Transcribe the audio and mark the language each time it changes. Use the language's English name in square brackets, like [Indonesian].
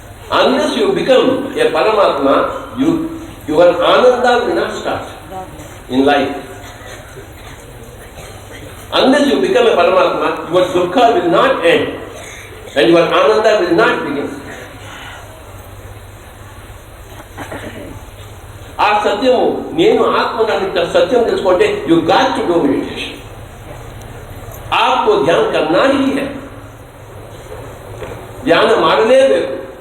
[English] Unless you become a Paramatma, your Ananda will not start in life. Unless you become a Paramatma, your Dukkha will not end and your Ananda will not begin. [Telugu] ఆ సత్యము, నేను ఆత్మను సత్యం తెలుసుకుంటే [English] You got to do meditation. [Hindi] आपको ध्यान करना ही है, ध्यान [Kannada] ಮಾಡಲೇಬೇಕು.